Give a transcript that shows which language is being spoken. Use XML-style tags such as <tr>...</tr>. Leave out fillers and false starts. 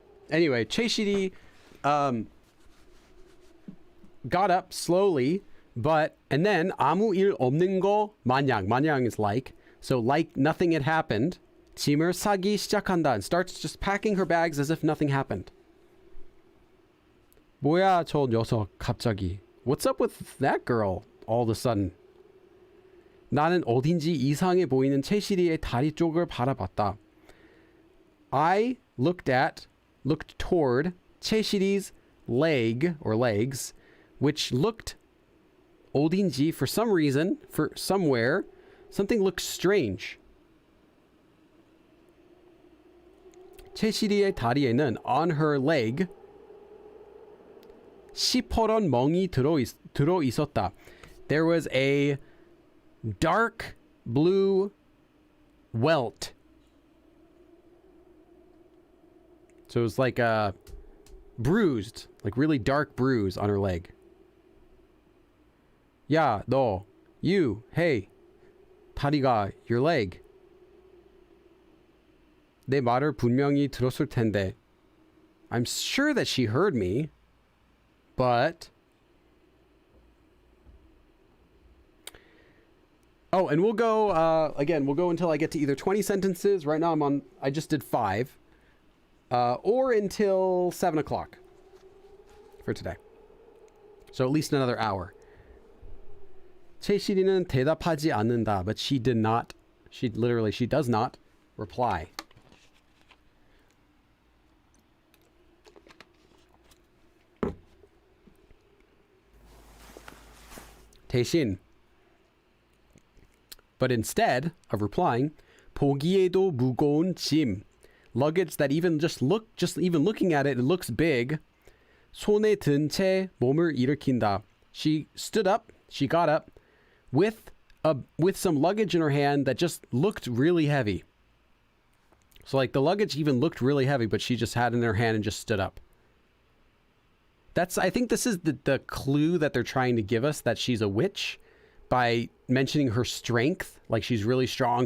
<en>Anyway, Cheshiri got up slowly, and then</en> <ko>아무 일 없는 거 마냥.</ko> <en>마냥 is like, so like nothing had happened.</en> <ko>짐을 싸기 시작한다,</ko> <en>and starts just packing her bags as if nothing happened.</en> <ko>뭐야 저 녀석 갑자기.</ko> <en>What's up with that girl all of a sudden?</en> <ko>나는 어딘지 이상해 보이는 채시리의 다리 쪽을 바라봤다.</ko> <en>I looked toward 채시리's leg or legs, which looked 어딘지 for some reason, for somewhere, something looked strange.</en> <ko>채시리의 다리에는</ko> <en>on her leg</en> <ko>시퍼런 멍이 들어 있었다.</ko> <en>There was a dark blue welt. So it was like a bruised, like really dark bruise on her leg.</en> <ko>야, 너,</ko> <en>you, hey, 다리가, your leg.</en> <ko>내 말을 분명히 들었을 텐데.</ko> <en>I'm sure that she heard me, but... Oh, and we'll go, again, we'll go until I get to either 20 sentences. Right now I just did 5. Or until 7 o'clock for today. So at least another hour.</en> <ko>채시리는 대답하지 않는다,</ko> <en>but she does not reply. 대신, but instead of replying,</en> <ko>보기에도 무거운 짐,</ko> <en>luggage that even looking at it, it looks big.</en> <ko>손에 든 채 몸을 일으킨다.</ko> <en>She got up with some luggage in her hand that just looked really heavy. So like the luggage even looked really heavy, but she just had it in her hand and just stood up. I think this is the clue that they're trying to give us, that she's a witch, by mentioning her strength. Like she's really strong.</en>